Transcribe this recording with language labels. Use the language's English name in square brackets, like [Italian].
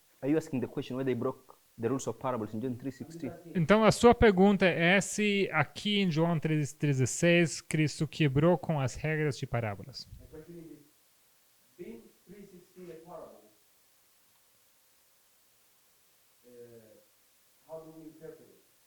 [English] Are you asking the question whether they broke the rules of parables in John 3:16? [Portuguese] Então a sua pergunta é se aqui em João 3,16 Cristo quebrou com as regras de parábolas. [English] My question is, being 3:16 a parable, how do we interpret it?